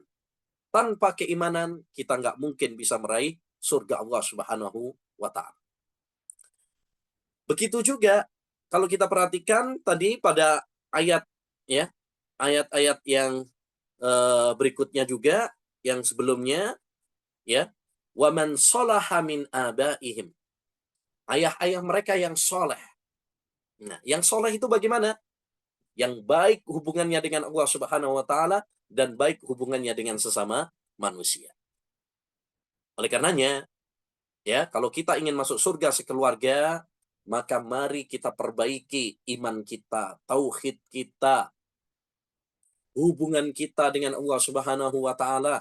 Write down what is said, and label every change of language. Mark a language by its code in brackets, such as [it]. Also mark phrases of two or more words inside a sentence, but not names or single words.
[id] Tanpa keimanan, kita nggak mungkin bisa meraih surga Allah [ar] سبحانه وتعالى. [id] Begitu juga kalau kita perhatikan tadi pada ayat ya, ayat-ayat yang berikutnya juga yang sebelumnya ya, [ar] ومن صلح من آبائهم. [id] Ayah-ayah mereka yang soleh. Nah, yang soleh itu bagaimana? yang baik hubungannya dengan Allah [ar] سبحانه وتعالى [id] dan baik hubungannya dengan sesama manusia. Oleh karenanya, ya, kalau kita ingin masuk surga sekeluarga, maka mari kita perbaiki iman kita, tauhid kita, hubungan kita dengan Allah [ar] سبحانه وتعالى.